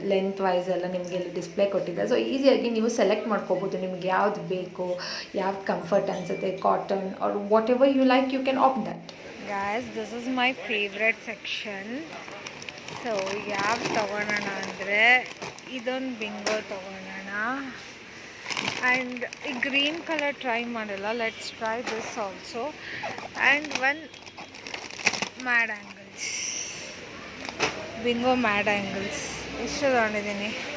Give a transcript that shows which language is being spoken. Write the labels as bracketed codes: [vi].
[kn] Length wise ಎಲ್ಲ ನಿಮಗೆ ಇಲ್ಲಿ ಡಿಸ್ಪ್ಲೇ ಕೊಟ್ಟಿದೆ. ಸೊ ಈಸಿಯಾಗಿ ನೀವು ಸೆಲೆಕ್ಟ್ ಮಾಡ್ಕೋಬೋದು, ನಿಮ್ಗೆ ಯಾವ್ದು ಬೇಕು, ಯಾವ್ದು ಕಂಫರ್ಟ್ ಅನಿಸುತ್ತೆ, [en] Cotton or whatever you like, you can opt that. Guys, this is my favorite section. [kn] So ಯಾವ್ದು ತೊಗೊಳೋಣ ಅಂದರೆ ಇದೊಂದು ಬಿಂಗೋ ತೊಗೊಳೋಣ. ಆ್ಯಂಡ್ ಈ ಗ್ರೀನ್ ಕಲರ್ ಟ್ರೈ ಮಾಡಿಲ್ಲ, [en] Let's try this also. [kn] And one mad angles, bingo mad angles ಇಷ್ಟು ತೊಗೊಂಡಿದ್ದೀನಿ.